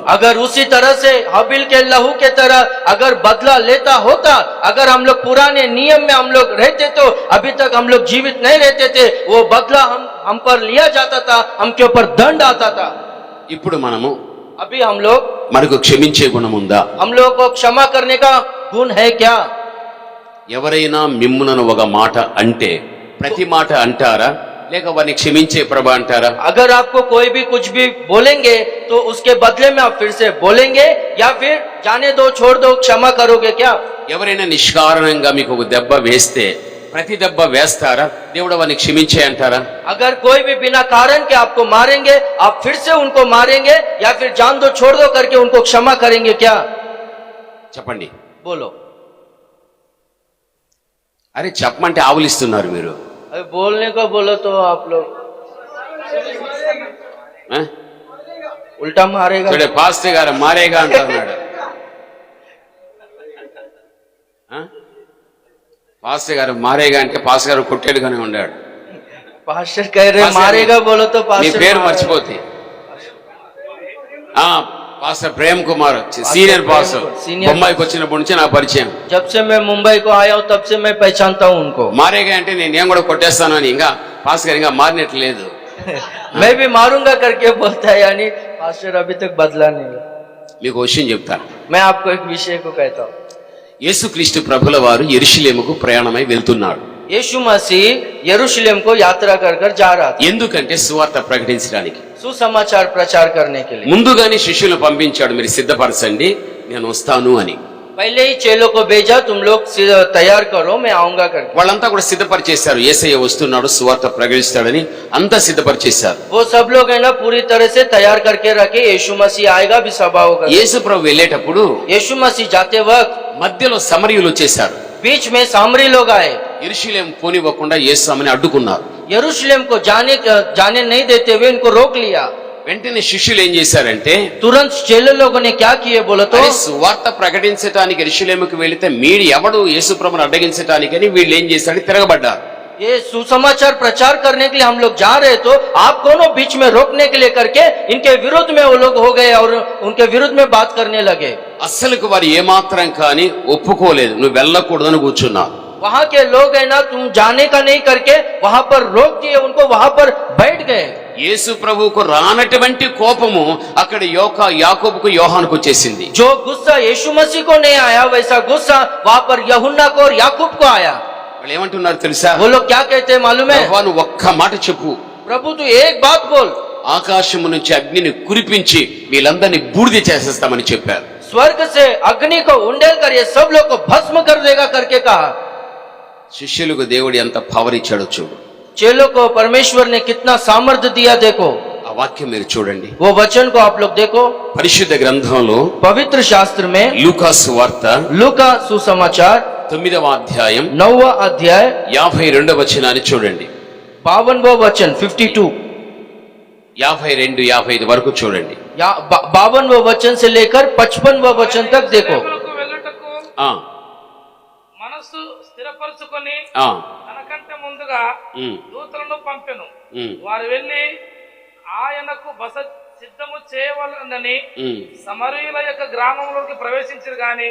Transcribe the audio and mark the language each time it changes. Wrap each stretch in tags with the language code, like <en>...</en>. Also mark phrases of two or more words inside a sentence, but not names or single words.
<hi>अगर उसी तरह से हाबिल के लहू के तरह अगर बदला लेता होता, अगर हम लोग पुराने नियम में हम लोग रहते तो अभी तक हम लोग जीवित नहीं रहते थे। वो बदला हम पर लिया जाता था, हम के ऊपर दंड आता था।</hi> <te>ఇప్పుడు మనము</te> <hi>अभी हम लोग</hi> <te>మనకు క్షమించే గుణం ఉందా?</te> <hi>हम लोग को क्षमा करने का गुण है क्या?</hi> <te>ఎవరైనా మిమ్మునను ఒక మాట అంటే ప్రతి మాట అంటారా, లేక వారిని క్షమించే ప్రభా అంటారా?</te> <hi>अगर आपको कोई भी कुछ भी बोलेंगे तो उसके बदले में आप फिर से बोलेंगे या फिर जाने दो छोड़ दो क्षमा करोगे क्या?</hi> <te>ఎవరైనా నిష్కారణంగా మీకు ఒక దెబ్బ వేస్తే ప్రతి దెబ్బ వేస్తారా, దేవుడు వారిని క్షమించే అంటారా?</te> <hi>अगर कोई भी बिना कारण के आपको मारेंगे आप फिर से उनको मारेंगे या फिर जान दो छोड़ दो करके उनको क्षमा करेंगे क्या?</hi> <te>చెప్పండి.</te> <hi>बोलो।</hi> <te>అరే చెప్పమంటే ఆవులిస్తున్నారు మీరు.</te> <hi>अरे बोलने को बोलो तो आप लोग ఆ? उल्टा मारेगा।</hi> <te>చూడే పాస్టర్ గారు మారేగా అంటున్నాడు. ఆ? పాస్టర్ గారు మారేగా అంటే పాస్టర్ గారు కొట్టేడుగానే ఉన్నాడు.</te> <hi>पास्टर कह रहे पास्टर मारेगा बोलो तो</hi> <te>నీ</te> <hi>पास्टर</hi> <te>పేరు</te> <hi>मारेगा।</hi> <te>మర్చిపోతే పాస్టర్ ప్రేమ్ కుమార్</te> <en>senior pastor</en> <te>సీనియర్ బొంబాయికి వచ్చినప్పటి నుంచి నా పరిచయం.</te> <hi>जब से मैं मुंबई को आया हूँ तब से मैं पहचानता हूँ उनको।</hi> <te>మారేగా అంటే నేను కూడా కొట్టేస్తాను అని, ఇంకా పాస్టర్ గారు ఇంకా మారినట్లేదు.</te> <hi>मैं भी मारूंगा करके बोलता है, यानी पास्टर अभी तक बदला नहीं।</hi> <te>మీకు ఒక విషయం చెప్తా.</te> <hi>मैं आपको एक विषय को कहता हूँ।</hi> <te>యేసుక్రీస్తు ప్రభుల వారు యెరూషలేముకు ప్రయాణమై వెళ్తున్నారు.</te> <hi>यीशु मसीह यरूशलेम को यात्रा कर कर जा रहा था,</hi> <te>ఎందుకంటే సువార్త ప్రకటించడానికి.</te> <hi>सुसमाचार प्रचार करने के लिए।</hi> <te>ముందుగానే శిష్యులు పంపించాడు, మీరు సిద్ధపరచండి నేను వస్తాను అని.</te> <hi>पहले ही चेलों को भेजा, तुम लोग तैयार करो मैं आऊंगा करके।</hi> <te>వాళ్ళంతా కూడా సిద్ధపరిచేశారు. యేసయ్య వస్తున్నాడు, సువార్త ప్రకటిస్తాడని అంతా సిద్ధపరిచేశారు.</te> <hi>वो सब लोग है ना पूरी तरह से तैयार करके रखे, यीशु मसीह आएगा भी सभा होगा।</hi> <te>యేసు ప్రభు వెళ్ళేటప్పుడు</te> <hi>यीशु मसीह जाते वक्त</hi> <te>మధ్యలో సమరయులు వచ్చేశారు.</te> <hi>बीच में सामरी लोग आए,</hi> <te>యెరూషలేం పోనివ్వకుండా యేసు ఆమెను అడ్డుకున్నారు.</te> <hi>यरूशलेम को जाने नहीं देते हुए इनको रोक लिया।</hi> <te>వెంటనే శిష్యులు ఏం చేశారంటే,</te> <hi>तुरंत चेले लोगों ने क्या किए बोलो तो,</hi> <te>అరే సువార్త ప్రకటించడానికి యెరూషలేముకు వెళితే మీరు ఎవడు యేసు ప్రభువును అడ్డగించడానికని వీళ్ళు ఏం చేశారు, తిరగబడ్డారు.</te> <hi>ये सुसमाचार प्रचार करने के लिए हम लोग जा रहे तो आप कौन बीच में रोकने के लिए करके इनके विरुद्ध में वो लोग हो गए और उनके विरुद्ध में बात करने लगे।</hi> <te>అస్సలకు వారు ఏమాత్రం కానీ ఒప్పుకోలేదు, నువ్వు వెళ్ళకూడదని కూర్చున్నారు.</te> <hi>वहाँ के लोग है ना तुम जाने का नहीं करके वहाँ पर रोक दिए, उनको वहाँ पर बैठ गए.</hi> <te>యేసు ప్రభువుకు రానటువంటి కోపము అక్కడ యాకోబుకు యోహానుకు వచ్చేసింది.</te> <hi>जो गुस्सा यीशु मसीह को नहीं आया वैसा गुस्सा वहां पर यूहन्ना को और याकूब को आया।</hi> <te>వాళ్ళు ఏమంటున్నారు తెలుసా?</te> <hi>वो लोग क्या कहते हैं मालूम है?</hi> <te>యెహోవా నువ్వు ఒక్క మాట చెప్పు,</te> <hi>प्रभु तू एक बात बोल,</hi> <te>ఆకాశము నుంచి అగ్నిని కురిపించి వీళ్ళందరినీ బూడిద చేసేస్తామని చెప్పారు.</te> <hi>स्वर्ग से अग्नि को उंडेल कर ये सब लोग को भस्म कर देगा करके कहा।</hi> <te>శిష్యులకు దేవుడు ఎంత పవర్ ఇచ్చాడో చూడు.</te> <hi>चेलों को परमेश्वर ने कितना सामर्थ्य दिया देखो।</hi> <te>ఆ వాక్యం మీరు చూడండి.</te> <hi>वो वचन को आप लोग देखो</hi> <te>పరిశుద్ధ గ్రంథంలో</te> <hi>पवित्र शास्त्र में</hi> <te>లూకా సువార్త</te> <hi>लूका सुसमाचार</hi> <te>9వ అధ్యాయం</te> <hi>9वां अध्याय</hi> <te>52వ వచనాన్ని చూడండి.</te> <hi>52वां वचन 52</hi> <te>52 55 వరకు చూడండి. 52वां वचन से लेकर 55वां वचन तक देखो। యెరూషలేమునకు వెళ్ళుటకు ఆ మనస్సు స్థిరపరచుకొని ఆ తనకంటే ముందుగా ఉమ్, దూతలను పంపెను. ఉమ్, వారు వెళ్లి ఆయనకు బస సిద్ధము చేయవలనని ఉమ్, సమరయుల యొక్క గ్రామంలోకి ప్రవేశించారు గాని</te>